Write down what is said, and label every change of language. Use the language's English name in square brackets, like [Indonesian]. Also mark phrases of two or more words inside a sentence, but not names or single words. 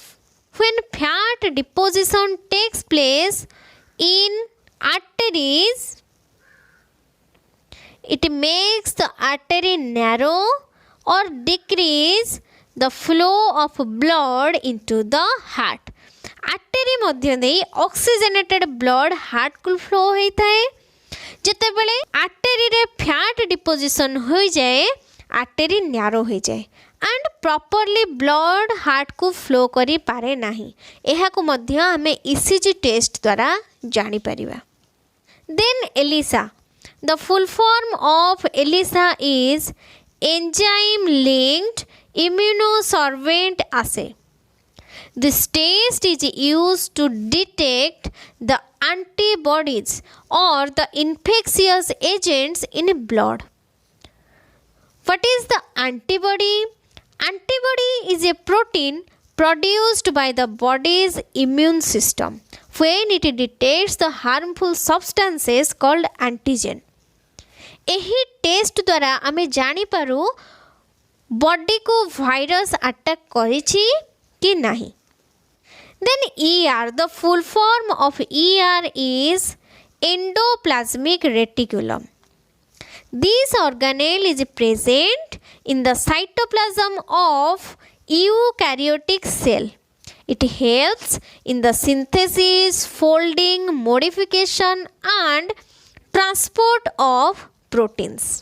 [English] When fat deposition takes place in arteries, it makes the artery narrow or decrease the flow of blood into the heart. [Odia] Artery ମଧ୍ୟ ଦେଇ [English] oxygenated blood heart [Odia] କୁ flow ହୋଇଥାଏ. जेते बेले artery रे [English] fat deposition [Odia] ହୋଇ ଯାଏ [English] artery narrow [Odia] ହୋଇ ଯାଏ [English] and properly blood heart [Odia] କୁ flow କରି ପାରେ ନାହିଁ. ଏହାକୁ ମଧ୍ୟ ଆମେ [English] ECG test [Odia] ଦ୍ୱାରା ଜାଣି ପାରିବା. [English] Then ELISA. The full form of ELISA is enzyme linked immunosorbent assay. This test is used to detect the antibodies or the infectious agents in blood. What is the antibody? Antibody is a protein produced by the body's immune system when it detects the harmful substances called antigen. [Odia] ଏହି ଟେଷ୍ଟ ଦ୍ୱାରା ଆମେ ଜାଣିପାରୁ ବଡିକୁ [English] virus attack [Odia] କରିଛି କି ନାହିଁ. [English] Then ER, the full form of ER is endoplasmic reticulum. This organelle is present in the cytoplasm of eukaryotic cell. It helps in the synthesis, folding, modification and transport of proteins.